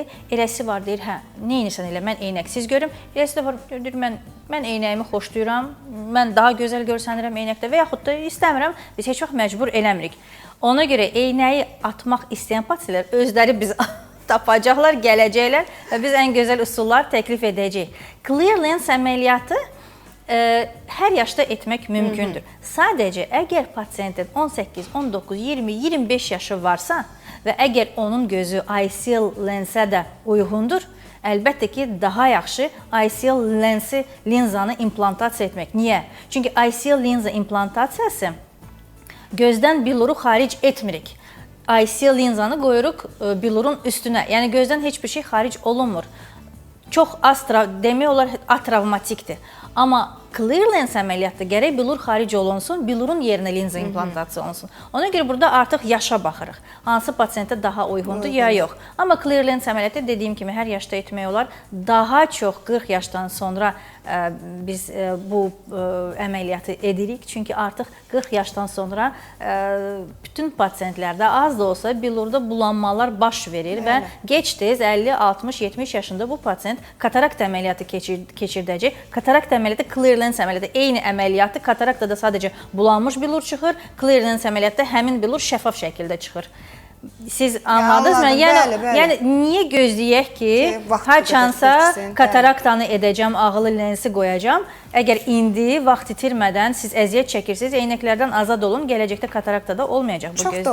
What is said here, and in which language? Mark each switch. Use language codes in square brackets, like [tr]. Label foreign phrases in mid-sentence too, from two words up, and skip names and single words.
[az] Eləsi var, deyir, hə, neynirsən elə, mən eynəksiz görüm. Eləsi də var, deyir, mən eynəyimi xoşlayıram, mən daha gözəl görsənirəm eynəkdə və yaxud da istəmirəm, biz heç vaxt məcbur eləmirik. Ona görə eynəyi atmaq istəyən pasientlər özləri biz tapacaqlar, gələcəklər və biz ən gözəl üsullar təklif edəcəyik. [en] Clear lens [az] əməliyyatı hər yaşda etmək mümkündür. Sadəcə, əgər pasiyentin 18, 19, 20, 25 yaşı varsa və əgər onun gözü ICL lensə də uyğundur, əlbəttə ki, daha yaxşı ICL lensi, linzanı implantasiya etmək. Niyə? Çünki ICL linza implantasiyası gözdən biluru xaric etmirik. ICL linzanı qoyuruq bilurun üstünə. Yəni, gözdən heç bir şey xaric olunmur. Çox az, demək olar, atravmatikdir. Amma [en] clear lens [az] əməliyyatda gərək bilur xaric olunsun, bilurun yerinə linza implantasiya olunsun. Ona görə burada artıq yaşa baxırıq. Hansı pasiyentə daha uyğundur, ya yox. Amma [en] clear lens [az] əməliyyatı dediyim kimi hər yaşda etmək olar. Daha çox 40 yaşdan sonra biz bu əməliyyatı edirik. Çünki artıq 40 yaşdan sonra bütün pasiyentlərdə az da olsa bilurda bulanmalar baş verir və gec-tez 50, 60, 70 yaşında bu pasiyent katarakt əməliyyatı keçirdəcək. Katarakt əməliyyatı [en] clear lens [az] əməliyyatı eyni əməliyyatı, kataraktada sadəcə bulanmış bilur çıxır, [en] clear lens [az] əməliyyatda həmin bilur şəffaf şəkildə çıxır. Siz anladınız mı? Yəni niyə gözləyək ki, haçansa kataraktanı edəcəm, ağıllı lensi qoyacam. Əgər indi vaxt itirmədən siz əziyyət çəkirsiniz, eynəklərdən azad olun, gələcəkdə kataraktada olmayacaq bu gözdən.